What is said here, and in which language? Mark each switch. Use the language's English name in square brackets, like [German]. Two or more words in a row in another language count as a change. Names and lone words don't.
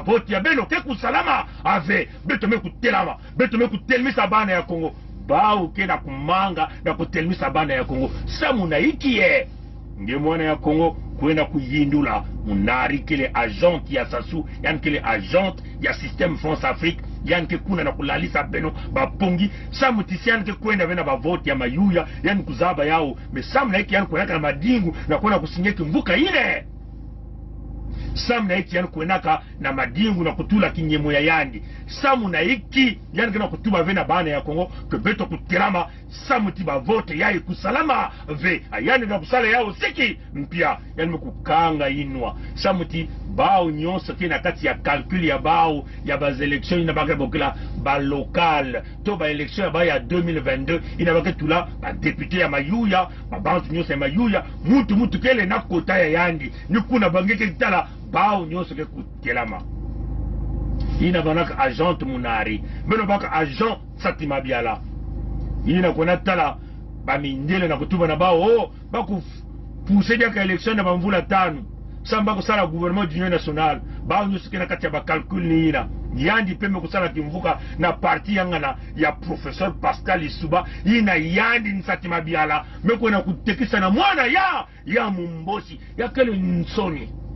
[Kituba (Democratic Republic of Congo)] vote ya beno ke kusalama ave beto me kutelama beto me kutelmisa bana ya Kongo bao ke na kumanga na kutelmisa bana ya Kongo samu na ikie nge mwana ya Kongo kwenda kuyindula munari kele agent ya Sassou yani kele agent ya système France Afrique yani ke kuna na kulalisa beno bapongi samu tisiani ke kwenda vena ba vote ya mayuya yani kuzaba yao me samu na iki yani kwenda na madingu na kwenda kusinyeki mvuka ile samu na iki yani kwenda na madingu na kutula kinyemo ya yandi samu na iki yani kena kutuba vena bana ya Kongo kebeto kutirama samu tiba vote ya kusalama ve yani na kusala yao siki mpia yani mkukanga inwa samu ti bao nyonso kena kati ya calcul ya bao ya bas élections ina baka bokela ba local to ba élection ya ba ya 2022 ina baka tula ba député ya mayuya ba bantu nyonso ya mayuya mutu kele na kota ya yandi ni kuna bangeke tala bao nyonso ke kutelama ina banaka agent munari beno baka agent Satima Biala ina kona tala ba mindele na kutuba na bao oh baku pousser dia ka élection na bamvula tanu samba ko sala [French] gouvernement d'union nationale [Kituba (Democratic Republic of Congo)] bao nyusu kena kati ya ba calcul ni ina yandi peme kusala kimvuka na parti yangana ya professeur Pascal Lisuba ina yandi ni Satima Biala meko na kutekisa na mwana ya mumbosi ya kele nsoni